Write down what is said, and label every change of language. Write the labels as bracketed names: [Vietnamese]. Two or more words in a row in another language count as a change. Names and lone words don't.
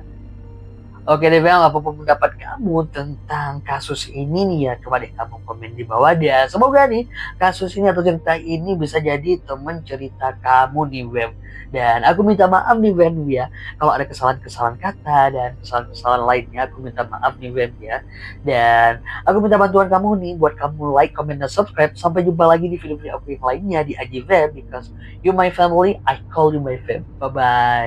[Indonesian] Oke deh Bang, apapun pendapat kamu tentang kasus ini nih ya, coba deh kamu komen di bawah deh. Semoga nih kasus ini atau cerita ini bisa jadi teman cerita kamu di web. Dan aku minta maaf nih Bang ya, kalau ada kesalahan-kesalahan kata dan kesalahan-kesalahan lainnya aku minta maaf nih Bang ya. Dan aku minta bantuan kamu nih buat kamu [English] like, comment, [Indonesian] dan subscribe. Sampai jumpa lagi di video-video aku yang lainnya di [English] Aji Web because you my family, I call you my fam. Bye-bye.